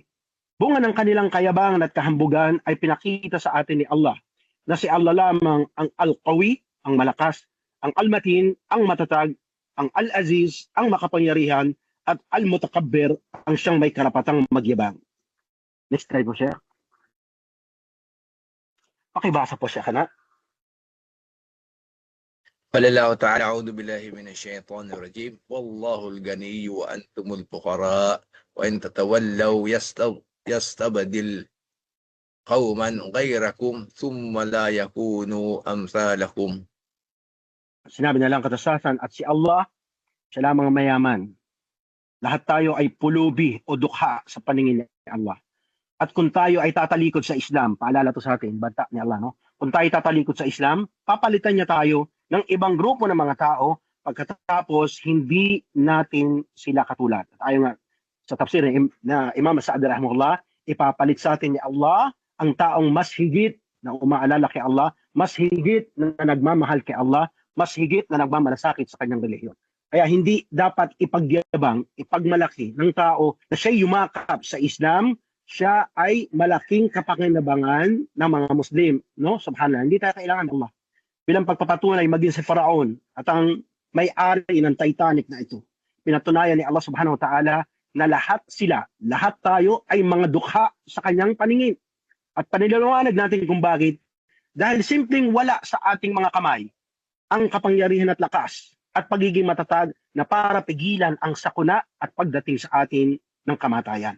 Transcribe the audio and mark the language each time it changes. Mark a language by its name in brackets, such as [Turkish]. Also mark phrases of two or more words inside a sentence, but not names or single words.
[Filipino] Bunga ng kanilang kayabangan at kahambugan ay pinakita sa atin ni Allah na si Allah lamang ang Al-Qawi, ang malakas, ang Al-Matin, ang matatag, ang Al-Aziz, ang makapangyarihan, at Al-Mutakabbir, ang siyang may karapatang magyabang. [English] Next slide [Filipino] po siya. Pakibasa po siya kana. [Arabic] قال الله تعالى أعوذ بالله من الشيطان الرجيم والله الغني وأنتم الفقراء وإن تتولوا يستبدل قوما غيركم ثم لا يكونوا أمثالكم. [Filipino] Sinabi na lang katasasan at si Allah, siya lamang mayaman. Lahat tayo ay pulubi o dukha sa paningin ni Allah. At kung tayo ay tatalikod sa Islam, paalala to sa atin, banta ni Allah, no? Kung tayo tatalikod sa Islam, papalitan niya tayo ng ibang grupo ng mga tao pagkatapos hindi natin sila katulad. At ayon nga sa tafsir na Imam Sa'di rahimahullah, ipapalit sa atin ni Allah ang taong mas higit na umaalala kay Allah, mas higit na nagmamahal kay Allah, mas higit na nagmamalasakit sa kanyang relihiyon. Kaya hindi dapat ipagyabang, ipagmalaki ng tao na siya yumakap sa Islam, siya ay malaking kapakinabangan ng mga Muslim. No? Subhanallah, hindi tayo kailangan ng Allah. Bilang pagpapatunay maging si Faraon at ang may-ari ng Titanic na ito. Pinatunayan ni Allah [Arabic] سبحانه وتعالى [Filipino] na lahat sila, lahat tayo ay mga dukha sa kanyang paningin. At panilalawanag natin kung bakit. Dahil simpleng wala sa ating mga kamay ang kapangyarihan at lakas at pagiging matatag na para pigilan ang sakuna at pagdating sa atin ng kamatayan.